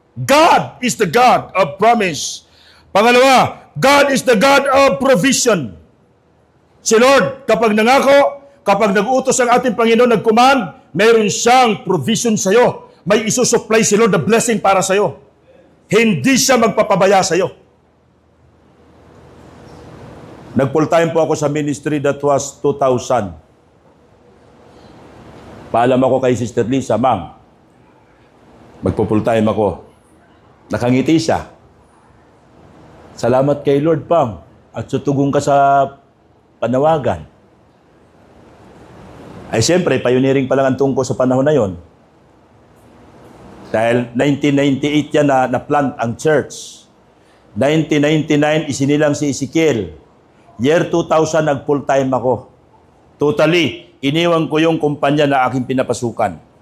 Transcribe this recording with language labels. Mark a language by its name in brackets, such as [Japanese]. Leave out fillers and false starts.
[English] God is the God of promise. [Filipino] Pangalawa, [English] God is the God of provision. [Filipino] Si Lord, kapag nangako, kapag nag-utos ang ating Panginoon, nag-command, mayroon siyang provision sa'yo. May isusupply si Lord, the blessing para sa'yo. Hindi siya magpapabaya sa'yo. Nag-full time po ako sa ministry, [English] that was 2000. [Filipino] Paalam ako kay Sister Lisa, Ma'am, magpo-full time ako. Nakangiti siya. Salamat kay Lord, Pam, at tutugong ka sa panawagan. Ay siyempre, pioneering pa lang ang tungko sa panahon na yon. Dahil 1998 yan na-plant ang church. 1999, isinilang si Ezekiel. Year 2000, nag-full time ako. Totally, iniwan ko yung kumpanya na aking pinapasukan.